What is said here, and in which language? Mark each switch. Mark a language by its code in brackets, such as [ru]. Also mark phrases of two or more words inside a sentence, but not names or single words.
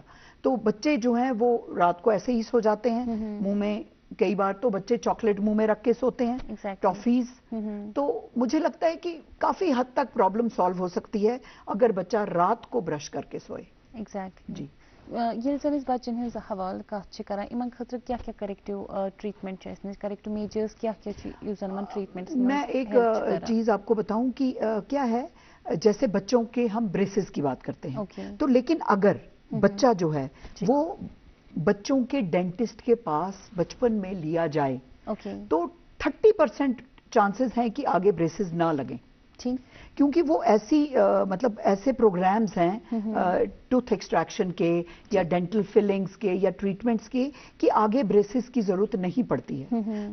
[hi] तो बच्चे जो हैं वो रात को ऐसे ही सो जाते हैं, मुंह में कई बार तो बच्चे चॉकलेट मुंह में रख के सोते हैं, टॉफीज। तो मुझे लगता है कि काफी हद तक [en] problem solve [hi] हो सकती है अगर बच्चा रात को ब्रश करके सोए। [ks] جی یہ بچن ہُنٛد حال کتھ اِن خٲطرٕ کیا کیا [en] corrective treatment corrective measures [ks] کیا کیا ٹریٹمنٹ? [hi] मैं एक चीज आपको बताऊं कि क्या है, जैसे बच्चों के हम ब्रेसेस की बात करते हैं तो लेकिन अगर बच्चा जो है वो बच्चों के डेंटिस्ट के पास बचपन में लिया जाए तो 30% चांसेस हैं कि आगे ब्रेसेस ना लगें, क्योंकि वो ऐसी मतलब ऐसे प्रोग्राम्स हैं [en] tooth extraction [hi] के या [en] dental fillings [hi] के या ट्रीटमेंट्स के कि आगे ब्रेसेस की जरूरत नहीं पड़ती है।